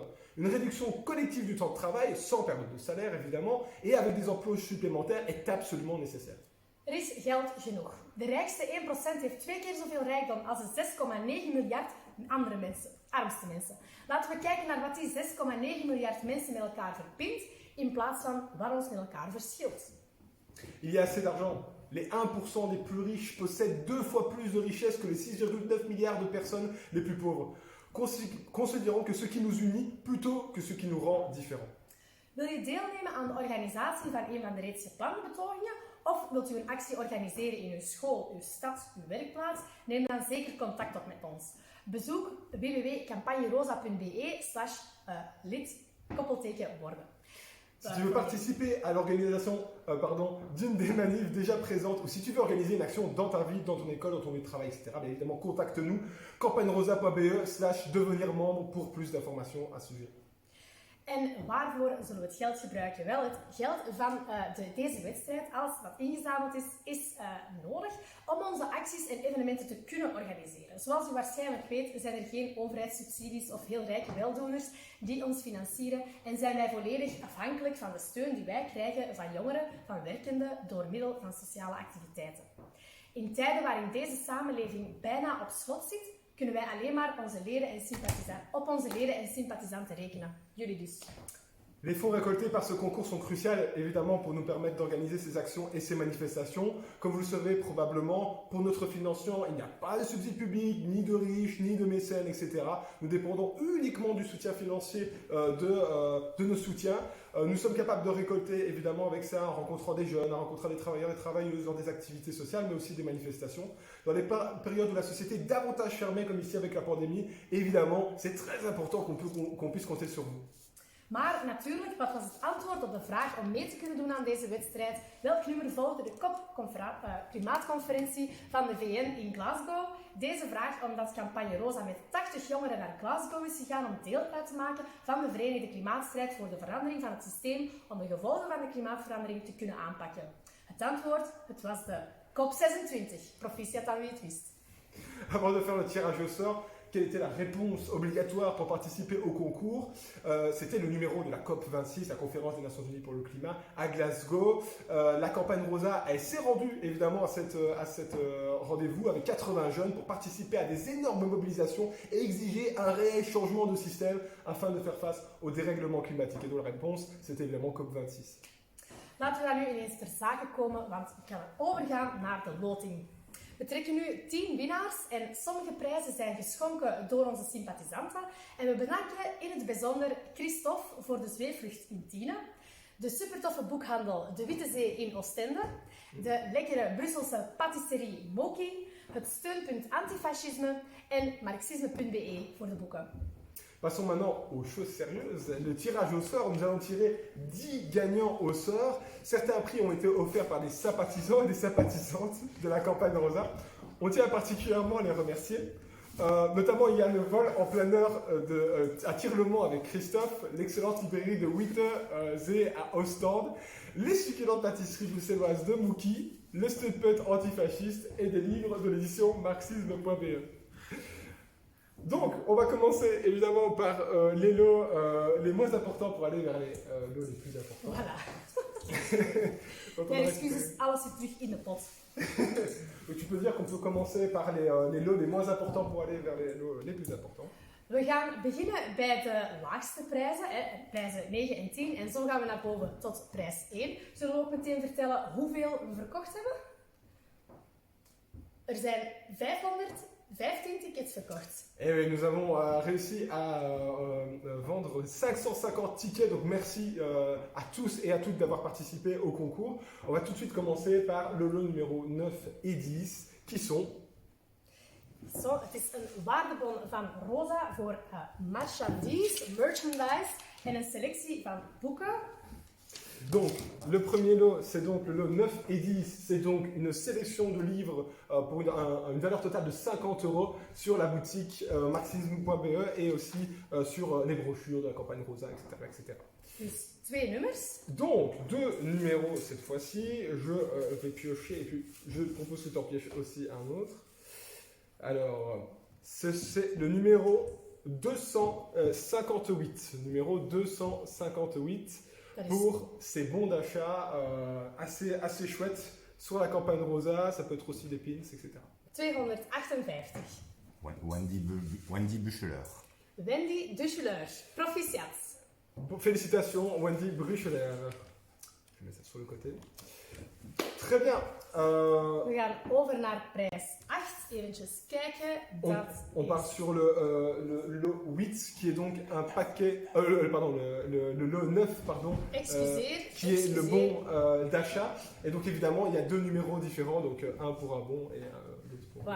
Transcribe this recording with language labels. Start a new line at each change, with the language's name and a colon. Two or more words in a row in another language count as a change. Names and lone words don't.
French: Une réduction collective du temps de travail, sans perte de salaire évidemment, et avec des embauches supplémentaires est absolument nécessaire.
Dutch: Er is geld genoeg. De rijkste 1% heeft 2 keer zoveel rijkdom als de 6,9 miljard andere mensen, armste mensen. Laten we kijken naar wat die 6,9 miljard mensen met elkaar verbindt, in plaats van wat ons met elkaar verschilt.
French: Il y a assez d'argent. Les 1% des plus riches possèdent 2 fois plus de richesses que les 6,9 milliards de personnes les plus pauvres. Considérons que ce qui nous unit plutôt que ce qui nous rend différents.
Dutch: Wil je deelnemen aan de organisatie van een van de reeds geplande betogingen? Of wilt u een actie organiseren in uw school, uw stad, uw werkplaats? Neem dan zeker contact op met ons. Bezoek www.campagnerosa.be/lid-worden. Si tu veux participer à l'organisation d'une des manifs déjà présentes, ou si tu veux organiser une action dans ta vie, dans ton école, dans ton lieu de travail, etc., bien évidemment, contacte-nous, campagnerosa.be/devenir membre pour plus d'informations à ce sujet. En waarvoor zullen we het geld gebruiken? Wel, het geld van deze wedstrijd, alles wat ingezameld is nodig om onze acties en evenementen te kunnen organiseren. Zoals u waarschijnlijk weet, zijn er geen overheidssubsidies of heel rijke weldoeners die ons financieren en zijn wij volledig afhankelijk van de steun die wij krijgen van jongeren, van werkenden, door middel van sociale activiteiten. In tijden waarin deze samenleving bijna op slot zit, kunnen wij alleen maar op onze leden en sympathisanten rekenen. Jullie dus.
French: Les fonds récoltés par ce concours sont cruciaux, évidemment, pour nous permettre d'organiser ces actions et ces manifestations. Comme vous le savez probablement, pour notre financement, il n'y a pas de subsides publics, ni de riches, ni de mécènes, etc. Nous dépendons uniquement du soutien financier de nos soutiens. Nous sommes capables de récolter, évidemment, avec ça, en rencontrant des jeunes, en rencontrant des travailleurs et travailleuses dans des activités sociales, mais aussi des manifestations. Dans les périodes où la société est davantage fermée, comme ici avec la pandémie, évidemment, c'est très important qu'on puisse compter sur vous.
Dutch: Maar natuurlijk, wat was het antwoord op de vraag om mee te kunnen doen aan deze wedstrijd? Welk nummer volgde de klimaatconferentie van de VN in Glasgow? Deze vraag omdat Campagne Rosa met 80 jongeren naar Glasgow is gegaan om deel uit te maken van de Verenigde Klimaatstrijd voor de verandering van het systeem om de gevolgen van de klimaatverandering te kunnen aanpakken. Het antwoord, het was de COP26. Proficiat aan wie het wist.
French: Avant de faire le tirage au sort, quelle était la réponse obligatoire pour participer au concours? C'était le numéro de la COP26, la conférence des Nations Unies pour le climat, à Glasgow. La campagne Rosa, elle s'est rendue évidemment à cette rendez-vous avec 80 jeunes pour participer à des énormes mobilisations et exiger un réel changement de système afin de faire face au dérèglement climatique. Et donc la réponse, c'était évidemment COP26.
Dutch: Laten we dan nu ineens ter zake komen, want ik ga overgaan naar de loting. We trekken nu 10 winnaars en sommige prijzen zijn geschonken door onze sympathisanten. En we bedanken in het bijzonder Christophe voor de zweefvlucht in Tiene, de supertoffe boekhandel De Witte Zee in Oostende, de lekkere Brusselse patisserie Moki, het steunpunt Antifascisme en Marxisme.be voor de boeken.
French: Passons maintenant aux choses sérieuses. Le tirage au sort, nous allons tirer 10 gagnants au sort. Certains prix ont été offerts par des sympathisants et des sympathisantes de la campagne Rosa. On tient particulièrement à les remercier. Notamment, il y a le vol en plein heure à Tirlemont avec Christophe, l'excellente librairie de Witte Zee à Ostende, les succulentes pâtisseries bruxelloises de Mouki, le steunpunt antifasciste et des livres de l'édition marxisme.be. Donc, on va commencer évidemment par les lots les moins importants pour aller vers les lots les plus importants. Voilà.
Dutch: Ja, excuses, alles zit terug in de pot.
French: Donc, tu peux dire qu'on peut commencer par les lots les moins importants pour aller vers les lots les plus importants.
Dutch: We gaan beginnen bij de laagste prijzen, prijzen 9 en 10. En zo gaan we naar boven tot prijs 1. Zullen we ook meteen vertellen hoeveel we verkocht hebben? Er zijn 515 tickets verkocht.
French: Et oui, nous avons réussi à vendre 550 tickets, donc merci à tous et à toutes d'avoir participé au concours. On va tout de suite commencer par le lot numéro 9 et 10, qui sont...
Dutch: Zo, het is een waardebon van Rosa voor merchandise en een selectie van boeken.
French: Donc, le premier lot, c'est donc le lot 9 et 10, c'est donc une sélection de livres pour une valeur totale de 50 € sur la boutique marxisme.be et aussi sur les brochures de la campagne Rosa, etc. etc.
Dutch: Dus 2 nummers.
French: Donc, 2 numéros cette fois-ci, je vais piocher et puis je propose que tu en pioches aussi un autre. Alors, c'est le numéro 258, numéro 258. Pour ces bons d'achat assez chouettes sur la campagne Rosa, ça peut être aussi des pins, etc. 258. Wendy Bucheler. Wendy Ducheler, proficiat. Félicitations, Wendy Brucheler. Je vais mettre ça sur le côté. Très bien.
Dutch: We gaan over naar prijs 8. Eventjes kijken.
French: On part sur le lot 8, qui est donc un paquet... le lot 9, pardon. Qui est le bon d'achat. Et donc évidemment, il y a 2 numéros différents, donc un pour un bon et l'autre pour un bon.